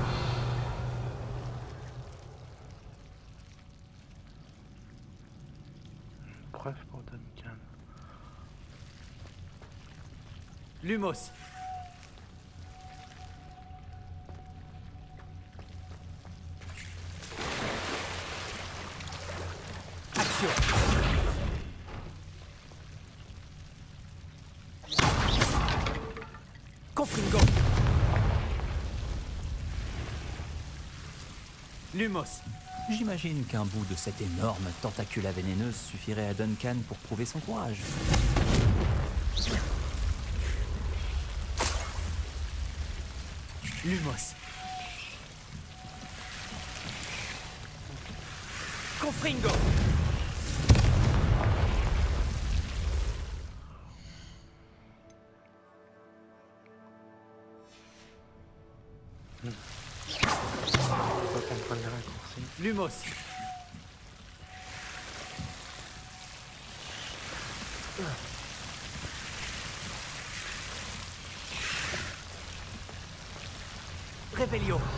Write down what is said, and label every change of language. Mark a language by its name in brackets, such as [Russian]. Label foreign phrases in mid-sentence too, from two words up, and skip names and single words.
[French] Preuve pour Duncan. Lumos. Action. Confringo. Lumos. J'imagine qu'un bout de cette énorme tentacula vénéneuse suffirait à Duncan pour prouver son courage. Lumos. Confringo. Faut pas comprendre les raccourcis. Lumos. Revelio.